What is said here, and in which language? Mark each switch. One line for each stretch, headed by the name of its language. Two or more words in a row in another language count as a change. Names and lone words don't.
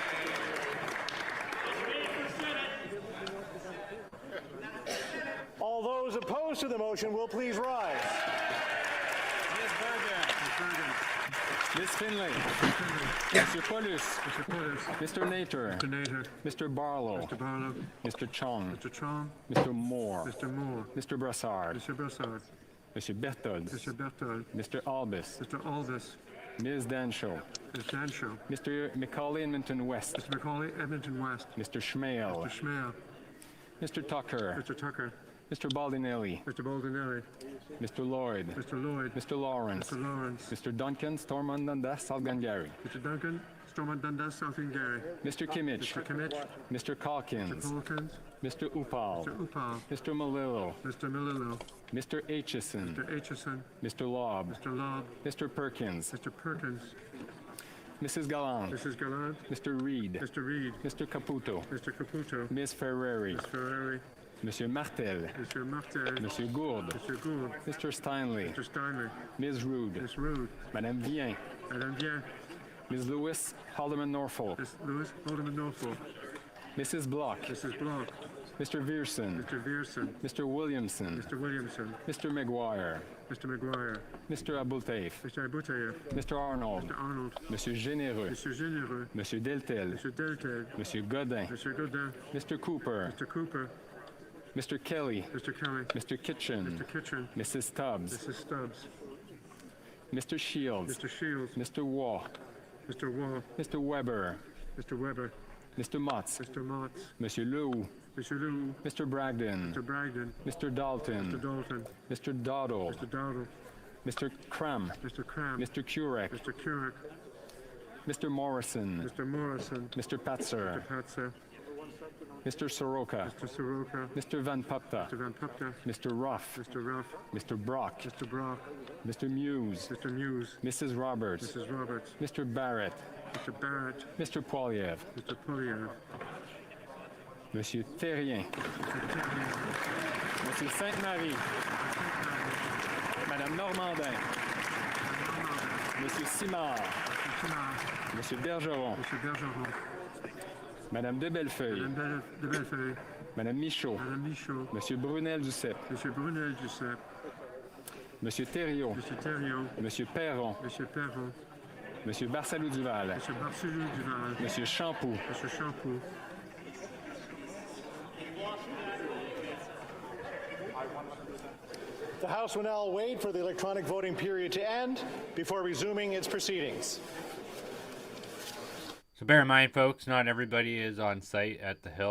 English: All those opposed to the motion will please rise. Ms. Bergen. Ms. Bergen. Ms. Finlay. Ms. Finlay. Mr. Paulus. Mr. Paulus. Mr. Nater. Mr. Nader. Mr. Barlow. Mr. Barlow. Mr. Chong. Mr. Chong. Mr. Moore. Mr. Moore. Mr. Brassard. Mr. Brassard. Monsieur Berthold. Mr. Berthold. Mr. Albus. Mr. Aldous. Ms. Danshaw. Ms. Danshaw. Mr. Macaulay Edmonton West. Mr. Macaulay Edmonton West. Mr. Schmale. Mr. Schmale. Mr. Tucker. Mr. Tucker. Mr. Baldinelli. Mr. Baldinelli. Mr. Lloyd. Mr. Lloyd. Mr. Lawrence. Mr. Lawrence. Mr. Duncan Stormont Dundas Salgangary. Mr. Duncan. Stormont Dundas, Southern Gary. Mr. Kimmich. Mr. Kimmich. Mr. Calkins. Mr. Calkins. Mr. Upal. Mr. Upal. Mr. Malillo. Mr. Malillo. Mr. Aitchison. Mr. Aitchison. Mr. Lobb. Mr. Lobb. Mr. Perkins. Mr. Perkins. Mrs. Gallant. Mrs. Gallant. Mr. Reed. Mr. Reed. Mr. Caputo. Mr. Caputo. Ms. Ferrari. Ms. Ferrari. Monsieur Martel. Mr. Martel. Monsieur Gourde. Mr. Gould. Mr. Steinley. Mr. Steinley. Ms. Rude. Ms. Rude. Madame Vien. Madame Vien. Ms. Lewis Haldeman Norfolk. Ms. Lewis Alderman Norfolk. Mrs. Block. Mrs. Block. Mr. Vierson. Mr. Vierson. Mr. Williamson. Mr. Williamson. Mr. McGuire. Mr. McGuire. Mr. Abultaif. Mr. Abutayev. Mr. Arnold. Mr. Arnold. Monsieur Généreux. Mr. Généreux. Monsieur Deltel. Mr. Deltel. Monsieur Godin. Mr. Godin. Mr. Cooper. Mr. Cooper. Mr. Kelly. Mr. Kelly. Mr. Kitchen. Mr. Kitchen. Mrs. Stubbs. Mrs. Stubbs. Mr. Shields. Mr. Shields. Mr. Waugh. Mr. Wall. Mr. Weber. Mr. Weber. Mr. Motz. Mr. Motz. Monsieur Lew. Mr. Lew. Mr. Bragdon. Mr. Bragdon. Mr. Dalton. Mr. Dalton. Mr. Doddle. Mr. Dowdle. Mr. Cram. Mr. Cram. Mr. Curek. Mr. Curek. Mr. Morrison. Mr. Morrison. Mr. Patzer. Mr. Patzer. Mr. Soroka. Mr. Soroka. Mr. Van Pupta. Mr. Van Pupta. Mr. Ruff. Mr. Ruff. Mr. Brock. Mr. Brock. Mr. Muse. Mr. Muse. Mrs. Roberts. Mrs. Roberts. Mr. Barrett. Mr. Barrett. Mr. Poiliev. Mr. Poliev. Monsieur Terrien. Monsieur Sainte-Marie. Madame Normandin. Monsieur Simard. Monsieur Bergeron. Monsieur Bergeron. Madame de Bellefeuille. Madame de Bellefeuille. Madame Michaud. Madame Michaud. Monsieur Brunel Duceppe. Monsieur Brunel Duceppe. Monsieur Thériault. Monsieur Thériault. Monsieur Perron. Monsieur Perron. Monsieur Barsalou Duval. Monsieur Barcelou Duval. Monsieur Champoux. Monsieur Champoux. The House will now wait for the electronic voting period to end before resuming its proceedings. So bear in mind, folks, not everybody is on site at the Hill.